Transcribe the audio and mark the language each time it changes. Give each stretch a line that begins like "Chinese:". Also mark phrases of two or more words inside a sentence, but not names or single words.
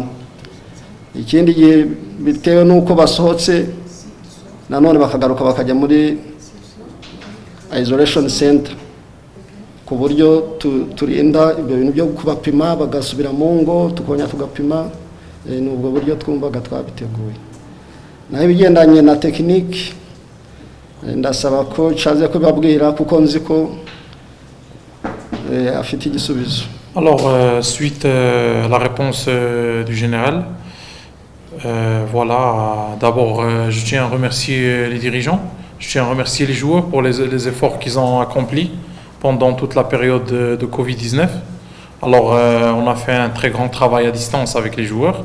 Kinyarwanda: Ikindi gihe bitewe nuko basohotse nanone bakagaruka bakajya muri
English: isolation center
Kinyarwanda: ku buryo turinda ibyo bintu byo kubapima bagasubira mu ngo tukongera tugapima ni ubwo buryo twumvaga twabiteguye. Naho ibigendanye na technique ndasaba ko chaze kubabwira kuko nzi ko afite igisubizo.
French: Alors suite à la réponse du général, voilà, d'abord je tiens à remercier les dirigeants, je tiens à remercier les joueurs pour les efforts qu'ils ont accomplis pendant toute la période de Covid-19. Alors on a fait un très grand travail à distance avec les joueurs.